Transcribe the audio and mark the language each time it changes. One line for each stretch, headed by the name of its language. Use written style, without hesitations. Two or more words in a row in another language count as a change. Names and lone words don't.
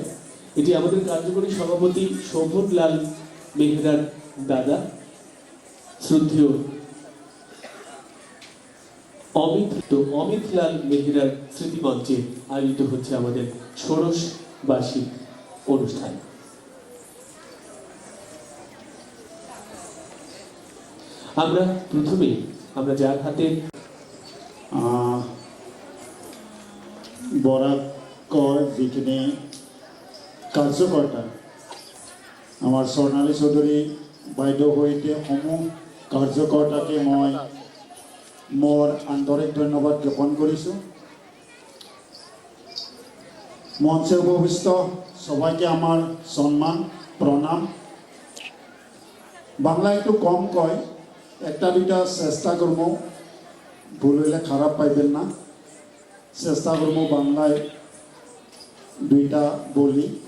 Bangla: এটি আমাদের কার্যকরী সভাপতি শোভনলাল মেহরার দাদা শ্রদ্ধেয় অমিতলাল মেহরার স্মৃতিমঞ্চে আয়োজিত হচ্ছে আমাদের ষোড়শ বার্ষিক অনুষ্ঠান। আমরা প্রথমেই যার হাতে
Assamese: বরাকৰ যিখিনি কাৰ্যকৰ্তা আমাৰ স্বৰ্ণালী চৌধুৰী বাইদেউৰ সৈতে সমূহ কাৰ্যকৰ্তাকে মই মোৰ আন্তৰিক ধন্যবাদ জ্ঞাপন কৰিছোঁ।
Bangla: মঞ্চে উপবিষ্ট সবাইকে আমার সম্মান প্রণাম। বাংলা একটু কম কয়, একটা দুইটা চেষ্টা করবো, ভুল হইলে খারাপ পাইবেন না। চেষ্টা করবো বাংলায় দুইটা বলি।